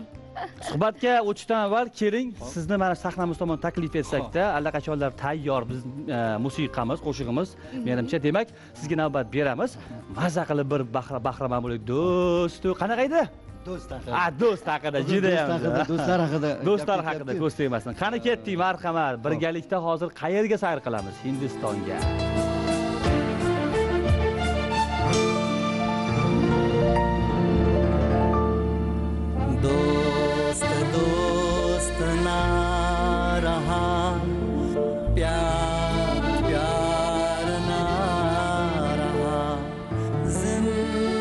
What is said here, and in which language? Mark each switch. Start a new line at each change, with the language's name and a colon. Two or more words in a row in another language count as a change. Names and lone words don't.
Uzbek: Suhbatga o'tishdan avval keling, sizni mana sahnamiz tomon taklif etsakda, allaqachonlar tayyor biz musiqamiz, qo'shig'imiz, menimcha, demak, sizga navbat beramiz. Maza qilib bir bahramand bo'laylik. Do'stu, qanaqa edi? Do'st haqida. Do'st haqida, juda ham. Do'stlar haqida. Do'stlar haqida ko'z tegmasin. Qani ketdik, marhamat. Birgalikda hozir qayerga sayr qilamiz? Hindistonga.
Hindi: दोस्त दोस्त ना रहा प्यार प्यार ना रहा जिंदगी